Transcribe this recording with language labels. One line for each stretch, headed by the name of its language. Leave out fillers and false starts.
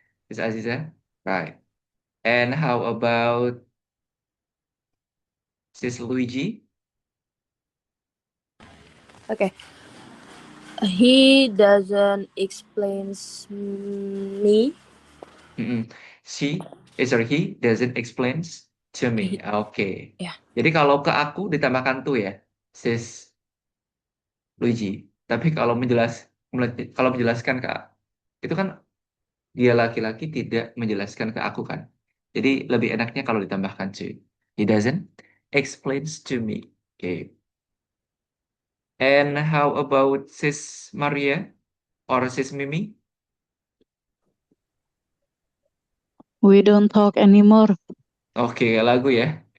English: It's Aziza. Right. And how about Sis Luigi? Okay. He doesn't explains me. She or he doesn't explains to me. Oke. Ya.
Indonesian: Jadi kalau ke aku ditambahkan tuh ya, Sis Luigi. Tapi kalau menjelaskan ke itu kan dia laki-laki tidak menjelaskan ke aku kan. Jadi lebih enaknya kalau ditambahkan to.
English: He doesn't explains to me. Oke. And how about Sis Maria or Sis Mimi? we don't talk anymore.
Indonesian: Oke, lagu ya.